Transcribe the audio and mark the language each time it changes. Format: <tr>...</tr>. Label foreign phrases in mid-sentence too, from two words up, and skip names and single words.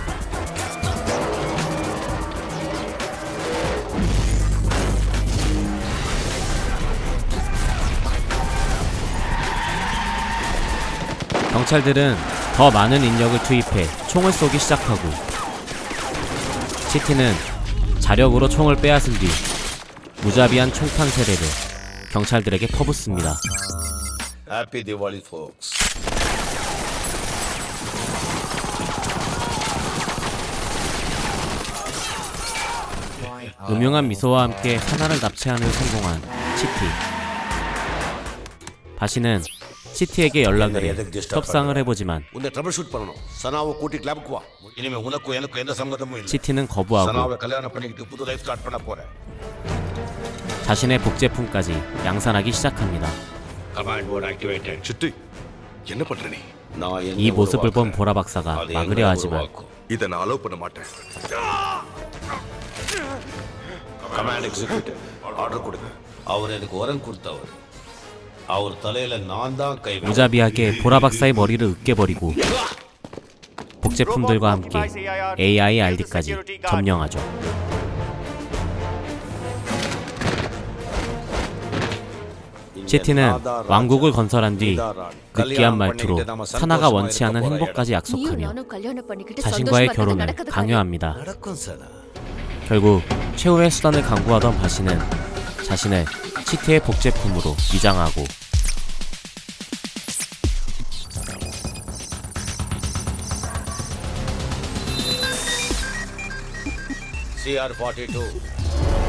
<ko>경찰들은 더 많은 인력을 투입해 총을 쏘기 시작하고 치티는 자력으로 총을 빼앗은 뒤 무자비한 총탄 세례를 경찰들에게 퍼붓습니다.</ko> <en>Happy Diwali, folks.</en> <ko>음흉한 미소와 함께 사나를 납치하는 데 성공한 치티. 바시는 치티에게 연락을 해 협상을 해보지만</ko> <ta>உன்னை</ta> <en>trouble shoot</en> <ta>பண்ணணும் சனாவை கூட்டிட்டு லேபுக்கு வா இனிமே உனக்கும் எனக்கும் எந்த சம்மதமும் இல்லை</ta> <ko>치티는 거부하고</ko> <ta>சனாவை கல்யாணம் பண்ணிக்கிட்டு புது</ta> <en>life start</en> <ta>பண்ண போறேன்</ta> <ko>자신의 복제품까지 양산하기 시작합니다.</ko> <en>command port activated</en> <ta>Chitti, என்ன பண்ற நீ? நான்</ta> <ko>이 모습을 본 보라 박사가 막으려 하지만</ko> <ta>இதை நான் அலோவ் பண்ண மாட்டேன்.</ta> <en>command executive order</en> <ta>கொடுங்க அவர் எனக்கு வரம் கொடுத்தவர் அவர் தலையில நான் தான் கை</ta> <ko>무자비하게 보라 박사의 머리를 으깨버리고 복제품들과 함께 AI RD까지 점령하죠. 치티는 왕국을 건설한 뒤 느끼한 말투로 사나가 원치 않은 행복까지 약속하며 자신과의 결혼을 강요합니다.</ko> <ta>நடக்கும் சனா</ta> <ko>결국 최후의 수단을 강구하던 바시는 자신을 치티의 복제품으로 위장하고 CR42</ko>